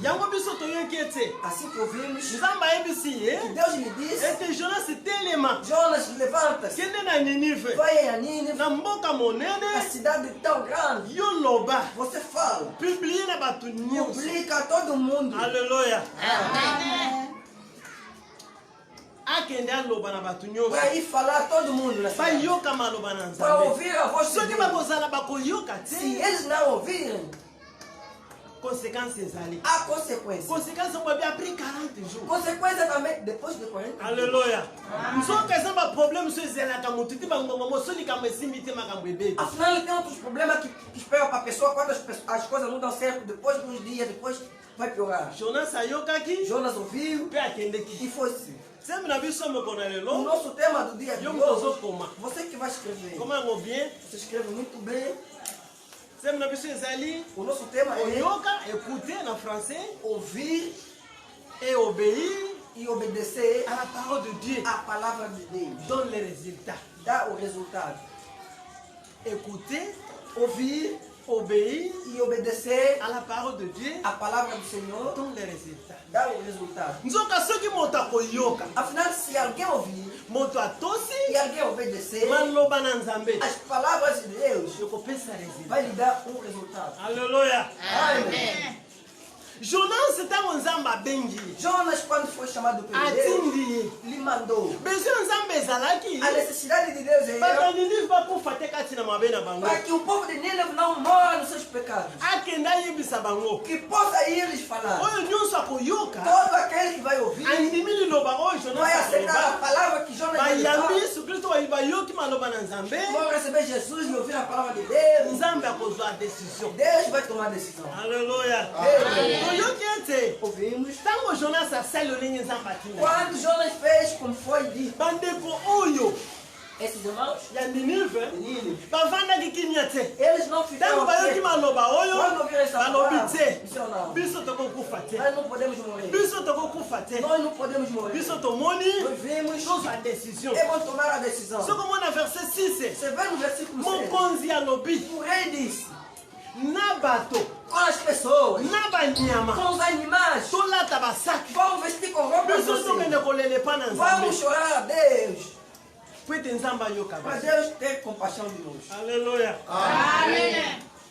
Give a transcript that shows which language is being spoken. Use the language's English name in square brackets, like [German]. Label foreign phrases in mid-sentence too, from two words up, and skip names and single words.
[Portuguese] Assim que ouvimos, Deus lhe disse: Jonas, levanta-se, vai a Nínive, a cidade tão grande. Você fala, publica a todo mundo. Aleluia. [Lingala] akende aloba na bato nyonso [Portuguese] Para ir falar a todo mundo na cidade. [Lingala] bayoka maloba na [Portuguese] Para [Lingala] nzambe [Portuguese] ouvir a voz de [Lingala] soki [Portuguese] Deus. [Lingala] bakozala bakoyoka [Portuguese] Se [Lingala] te [Portuguese] eles não ouvirem, [Lingala] conséquence ezali [Portuguese] há consequências. [French] conséquence okobi apres 40 jours [Portuguese] Consequência também depois de 40 dias. [Lingala] alleluya nzoka eza baproblème so ezelaka motu te bangongo moso likambo esimbi te makambo ebebi [Portuguese] Afinal, tem outros problemas que esperam para a pessoa quando as coisas não dão certo. Depois de uns dias, depois vai piorar. [Lingala] jonas ayokaki [Portuguese] Jonas ouviu [Lingala] mpe akendeki [Portuguese] e foi assim. [Lingala] sembe na biso moko na [Portuguese] O [Lingala] lelo [Portuguese] nosso tema do dia de [Lingala] yo moto [Portuguese] hoje, [Lingala] ozokoma [Portuguese] você que vai escrever, [Lingala] koma yango bien [Portuguese] você escreve muito bem. [Lingala] sembe na biso ezali [Portuguese] O nosso tema é [Lingala] oyoka écouter na français [Portuguese] ouvir [French] et obéir [Portuguese] e obedecer [French] à la parole de Dieu [Portuguese] a palavra de Deus. [French] donne les résultats [Portuguese] Dá o resultado. [French] écouter [Portuguese] Ouvir [French] obéir [Portuguese] e obedecer [French] à la parole de Dieu [Portuguese] a palavra do Senhor [French] donne les résultats [Portuguese] dá o resultado. [Lingala] nzoka soki moto akoyoka [Portuguese] Afinal, se alguém ouvir [Lingala] moto atosi [Portuguese] e alguém obedecer, [Lingala] maloba na nzambe [Portuguese] as palavras de Deus [Lingala] ekopesa résultat [Portuguese] vai lhe dar um resultado. [Lingala] alleluya [Portuguese] Amém. [Lingala] jonas ntango nzambe abengi [Portuguese] Jonas, quando foi chamado por Deus, [Lingala] atindi ye [Portuguese] lhe mandou. [Lingala] besoin ya nzambe ezalaki [Portuguese] A necessidade de Deus é [Lingala] bato ya ninive bakufa te kati na mabe na bango [Portuguese] para que o povo de Nínive não morra nos seus pecados. [Lingala] akende ayebisa bango [Portuguese] Que possa ir lhes falar. [Lingala] oyo nyonso akoyoka [Portuguese] Todo aquele que vai ouvir [Lingala] andimi liloba oyo jonas [Portuguese] vai aceitar a [Lingala] akoloba [Portuguese] palavra que Jonas vai [Lingala] bayambi [Portuguese] falar. [Lingala] yesu kristo bayoki maloba na nzambe [Portuguese] Vão receber Jesus e ouvir a palavra de Deus. [Lingala] nzambe akozwa décision [Portuguese] Deus vai tomar a decisão. [Lingala] alleluya toyoki ete [Portuguese] Ouvimos. [Lingala] ntango jonas asali olenge nzambe atinda [Portuguese] Quando Jonas fez como foi dito, [Lingala] bandeko oyo [Portuguese] esses irmãos [Lingala] ya ninive [Portuguese] de Nínive, [Lingala] bavandaki kimia te [Portuguese] eles não [Lingala] ntango [Portuguese] fizeram [Lingala] bayoki [Portuguese] quietos. [Lingala] maloba oyo [Portuguese] Quando ouviram essa [Lingala] balobi [Portuguese] palavra, [Lingala] te [Portuguese] disseram não. [Lingala] biso tokokufa te [Portuguese] Nós não podemos morrer. [Lingala] biso tokokufa te [Portuguese] Nós não podemos morrer. [Lingala] biso tomoni [Portuguese] Nós vimos [Lingala] tozwa décision [Portuguese] e vamos tomar a decisão. [Lingala] soki omona verset 6 [Portuguese] Você vê no versículo 6. [Lingala] mokonzi alobi [Portuguese] O rei disse [Lingala] na bato [Portuguese] com as pessoas, [Lingala] na banyama [Portuguese] com os animais, [Lingala] tolata basaki [Portuguese] vamos vestir com roupas [Lingala] biso [Portuguese] assim. [Lingala] tokende kolelepa na nzambe [Portuguese] Vamos chorar a Deus. [Lingala] po ete nzambe ayoka [Portuguese] Para [Lingala] biso [Portuguese] Deus ter compaixão de nós. [Lingala] alleluya [Portuguese] Amém.